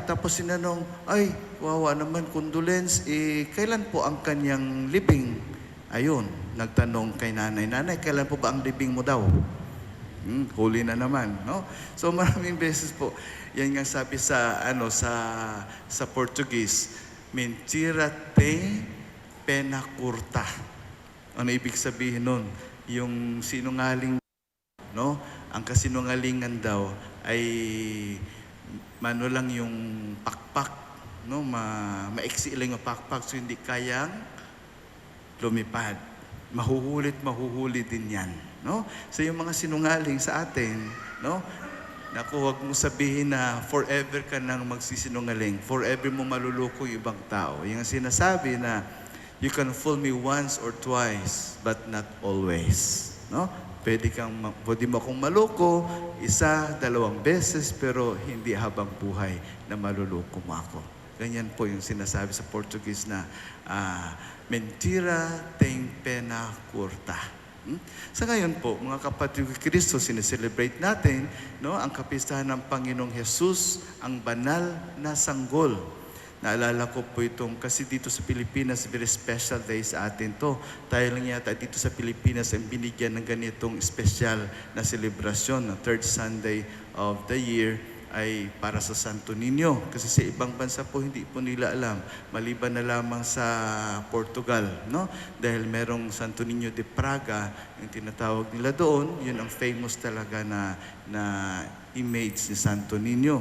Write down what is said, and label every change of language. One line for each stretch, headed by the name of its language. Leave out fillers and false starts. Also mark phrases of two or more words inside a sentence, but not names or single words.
Filipino: Tapos sinanong, ay, wawa naman, condolence, kailan po ang kanyang libing? Ayun, nagtanong kay nanay, nanay, kailan po ba ang libing mo daw? Huli na naman, no? So maraming beses po, yan nga sabi sa Portuguese,
Portuguese: mentira te pena curta.
Filipino: Ano ibig sabihin nun? Yung sinungaling, no? Ang kasinungalingan daw ay lang yung pakpak, no? Maiksi lang yung pakpak, so hindi kayang lumipad. Mahuhuli din yan, no? So yung mga sinungaling sa atin, no? Naku, huwag mo sabihin na forever ka nang magsisinungaling. Forever mo maluluko yung ibang tao. Yung sinasabi na,
English: you can fool me once or twice, but not always. No?
Filipino: Pwede mo akong maluko, 1, 2 beses, pero hindi habang buhay na maluluko mo ako. Ganyan po yung sinasabi sa Portuguese na,
Portuguese: mentira tem pena curta.
Filipino: Sa ngayon po, mga kapatid ni Kristo, sineselebrate natin, no, ang kapistahan ng Panginoong Jesus, ang banal na sanggol. Naalala ko po itong, kasi dito sa Pilipinas,
English: very special day
Filipino: sa atin to. Tayo lang yata dito sa Pilipinas ang binigyan ng ganitong special na selebrasyon, na
English: third Sunday of the year,
Filipino: ay para sa Santo Niño. Kasi sa ibang bansa po, hindi po nila alam. Maliban na lamang sa Portugal, no? Dahil merong Santo Niño de Praga, yung tinatawag nila doon, yun ang famous talaga na image ni Santo Niño.